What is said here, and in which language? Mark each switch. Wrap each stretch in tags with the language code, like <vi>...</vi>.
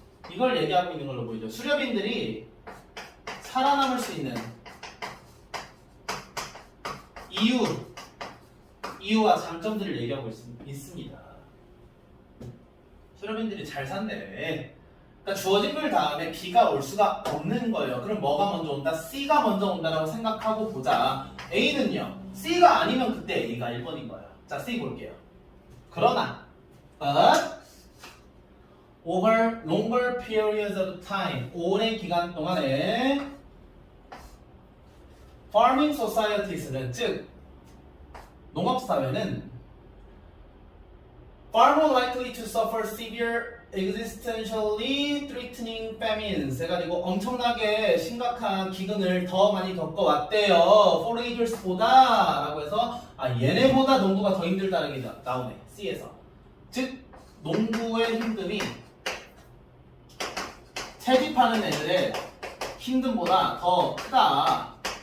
<ko>이걸 얘기하고 있는 걸로 보이죠. 수렵인들이 살아남을 수 있는 이유와 장점들을 얘기하고 있습니다. 수렵인들이 잘 산대. 그러니까 주어진 글 다음에 B가 올 수가 없는 거예요. 그럼 뭐가 먼저 온다? C가 먼저 온다라고 생각하고 보자. A는요. C가 아니면 그때 A가 1번인 거예요. 자, C 볼게요. 그러나</ko> <en>but over longer periods of time</en> <ko>오랜 기간 동안에</ko> <en>farming societies는</en> <ko>즉 농업사회는</ko> <en>far more likely to suffer severe existentially threatening famines</en> <ko>해가지고 엄청나게 심각한 기근을 더 많이 겪어왔대요. foragers보다 라고 해서 얘네보다 농부가 더 힘들다는 게 나오네. C에서 즉 농부의 힘듦이 채집하는 애들의 힘듦보다 더 크다.</ko>